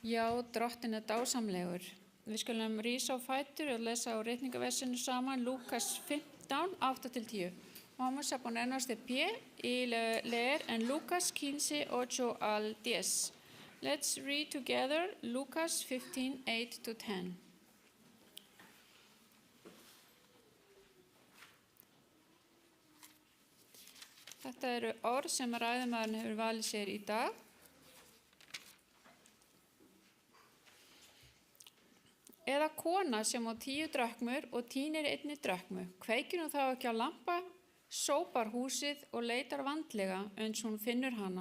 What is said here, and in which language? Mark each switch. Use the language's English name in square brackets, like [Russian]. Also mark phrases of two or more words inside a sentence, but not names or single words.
[Icelandic] Drottin er dásamlegur. Við skulum rísa á fætur og lesa á ritningaversinu saman Lukas 15, 8-10. [Spanish] Vamos a ponernos de pie y leer en Lucas 15, 8-10. [English] Let's read together Lucas 15, 8-10. [Icelandic] Þetta eru orð sem ræðumaðurinn hefur valið sér í dag. Eða kona sem á 10 drakmur og tínir einni drakmu, kveikir hún þá ekki á lampa, sópar húsið og leitar vandlega uns hún finnur hana.